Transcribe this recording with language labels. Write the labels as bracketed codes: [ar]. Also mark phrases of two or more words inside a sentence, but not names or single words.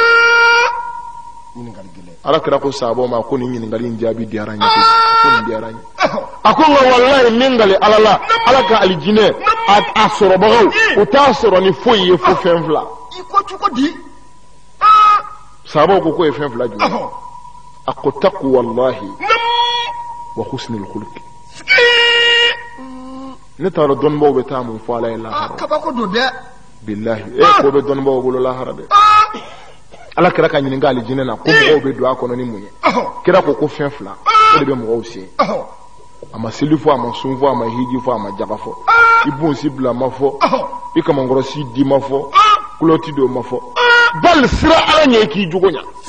[bm] ala kira ko sahabɔ ma ko nin ɲininkali in jaabi diyara n ye ko nin diyara n ye a ko nka walayi min gali ala la ala ka alijinɛ a sɔrɔbagaw u t'a sɔrɔ ni foyi ye fo fɛn fila sahabɔw ko k'o ye fɛn fila jumɛn a ko [ar] تقوى الله وحسن الخلق [bm] ne t'a dɔn dɔnnibaw bɛ taa mun fɔ ala ye lahara billahi ko bɛ dɔnnibaw bolo lahara dɛ ala kira ka ɲininka alijinɛ na ko mɔgɔw bɛ don a kɔnɔ ni mun ye kira ko fɛn fila o de bɛ mɔgɔw sen a ma seli fɔ a ma sun fɔ a ma hiji fɔ a ma jaba fɔ i bonsi bila ma fɔ i kamankɔrɔsi di ma fɔ kulɔti do ma fɔ bali sira ala ɲɛ k'i jogo ɲa